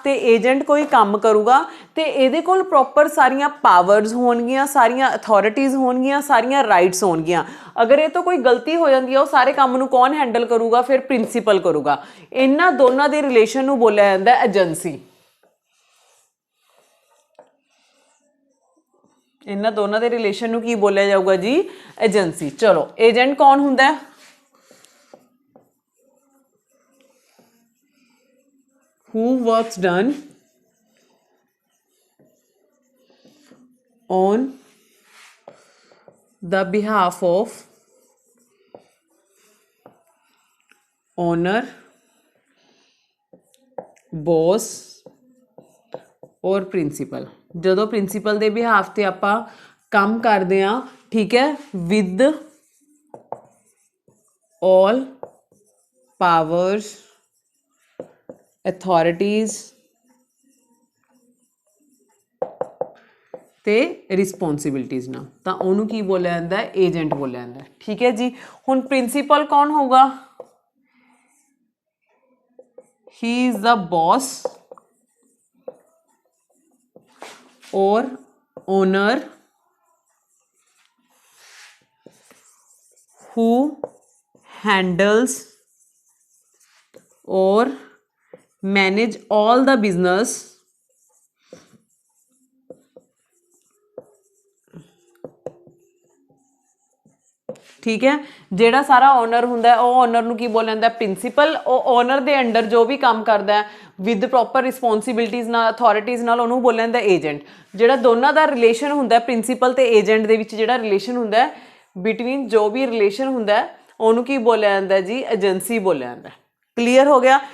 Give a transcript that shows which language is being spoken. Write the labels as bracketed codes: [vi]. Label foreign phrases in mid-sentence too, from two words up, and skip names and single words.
[pa] ਤੇ ਏਜੰਟ ਕੋਈ ਕੰਮ ਕਰੂਗਾ ਤੇ ਇਹਦੇ ਕੋਲ ਪ੍ਰੋਪਰ ਸਾਰੀਆਂ ਪਾਵਰਸ ਹੋਣਗੀਆਂ ਸਾਰੀਆਂ ਅਥਾਰਟੀਜ਼ ਹੋਣਗੀਆਂ ਸਾਰੀਆਂ ਰਾਈਟਸ ਹੋਣਗੀਆਂ ਅਗਰ ਇਹ ਤੋਂ ਕੋਈ ਗਲਤੀ ਹੋ ਜਾਂਦੀ ਹੈ ਉਹ ਸਾਰੇ ਕੰਮ ਨੂੰ ਕੌਣ ਹੈਂਡਲ ਕਰੂਗਾ ਫਿਰ ਪ੍ਰਿੰਸੀਪਲ ਕਰੂਗਾ ਇਹਨਾਂ ਦੋਨਾਂ ਦੇ ਰਿਲੇਸ਼ਨ ਨੂੰ ਬੋਲਿਆ ਜਾਂਦਾ ਏਜੰਸੀ ਇਹਨਾਂ ਦੋਨਾਂ ਦੇ ਰਿਲੇਸ਼ਨ ਨੂੰ ਕੀ ਬੋਲਿਆ ਜਾਊਗਾ ਜੀ ਏਜੰਸੀ ਚਲੋ ਏਜੰਟ ਕੌਣ ਹੁੰਦਾ ਹੈ [en] who works done on the behalf of owner boss [pa] और प्रिंसीपल ਜਦੋਂ ਪ੍ਰਿੰਸੀਪਲ ਦੇ ਬਿਹਾਫ ਤੇ ਆਪਾਂ ਕੰਮ ਕਰਦੇ ਆ ਠੀਕ ਹੈ ਵਿਦ [en] all powers authorities [pa] ਤੇ ਰਿਸਪੌਂਸਿਬਿਲਟੀਜ਼ ਨਾਲ ਤਾਂ ਉਹਨੂੰ ਕੀ ਬੋਲਿਆ ਜਾਂਦਾ ਏਜੰਟ ਬੋਲਿਆ ਜਾਂਦਾ ਠੀਕ ਹੈ ਜੀ ਹੁਣ ਪ੍ਰਿੰਸੀਪਲ ਕੌਣ ਹੋਊਗਾ [en] he is the boss or owner who handles or manage all the business [hi] ठीक है [pa] ਜਿਹੜਾ ਸਾਰਾ ਓਨਰ ਹੁੰਦਾ ਉਹ ਓਨਰ ਨੂੰ ਕੀ ਬੋਲਿਆ ਜਾਂਦਾ ਪ੍ਰਿੰਸੀਪਲ ਉਹ ਓਨਰ ਦੇ ਅੰਡਰ ਜੋ ਵੀ ਕੰਮ ਕਰਦਾ [en] with proper responsibilities [pa] ਨਾਲ ਅਥਾਰਟੀਜ਼ ਨਾਲ ਉਹਨੂੰ ਬੋਲਿਆ ਜਾਂਦਾ ਏਜੰਟ ਜਿਹੜਾ ਦੋਨਾਂ ਦਾ ਰਿਲੇਸ਼ਨ ਹੁੰਦਾ ਪ੍ਰਿੰਸੀਪਲ ਤੇ ਏਜੰਟ ਦੇ ਵਿੱਚ ਜਿਹੜਾ ਰਿਲੇਸ਼ਨ ਹੁੰਦਾ ਬਿਟਵੀਨ ਜੋ ਵੀ ਰਿਲੇਸ਼ਨ ਹੁੰਦਾ ਉਹਨੂੰ ਕੀ ਬੋਲਿਆ ਜਾਂਦਾ ਜੀ ਏਜੰਸੀ ਬੋਲਿਆ ਜਾਂਦਾ ਕਲੀਅਰ ਹੋ ਗਿਆ